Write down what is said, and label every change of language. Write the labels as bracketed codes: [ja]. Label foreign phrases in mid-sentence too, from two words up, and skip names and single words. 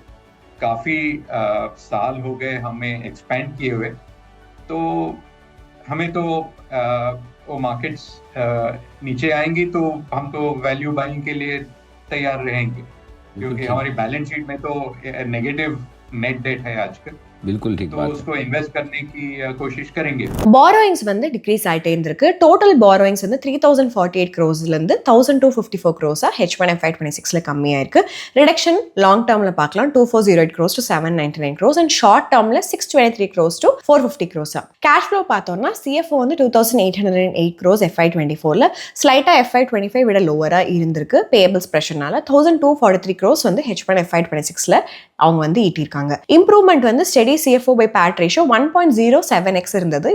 [hi] काफ़ी साल हो गए हमें एक्सपैंड किए हुए, तो हमें तो वो मार्केट्स नीचे आएंगी तो हम तो [en] value buying [hi] के लिए तैयार रहेंगे, क्योंकि हमारी [en] balance sheet [hi] में तो [en] negative net debt [hi] है आजकल. बिल्कुल ठीक बात है. तो उसको इन्वेस्ट करने की कोशिश करेंगे. [ta] borrowings வந்து டிக்ரீஸ் ஆயிட்டே இருக்கு. [en] total borrowings [ta] வந்து 3048 crores-ல இருந்து 1254 crores H1 FY26ல கம்மியா இருக்கு. [en] reduction long termல [ta] பார்க்கலாம் 2408 [en] crores to 799 crores and short termல [ta] 623 crores to 450 crores. [en] cash flow [ta] பார்த்தோம்னா CFO வந்து 2808 crores FY24ல ஸ்லைட்டா FY25 விட லோவரா இருந்திருக்கு. [en] payables pressureனால [ta] 1243 crores வந்து H1 FY26ல அவங்க வந்து ஈட்டிருக்காங்க. இம்ப்ரூவ்மெண்ட் வந்து [en] steady steady CFO by PAT ratio [ta] 1.07x இருந்தது.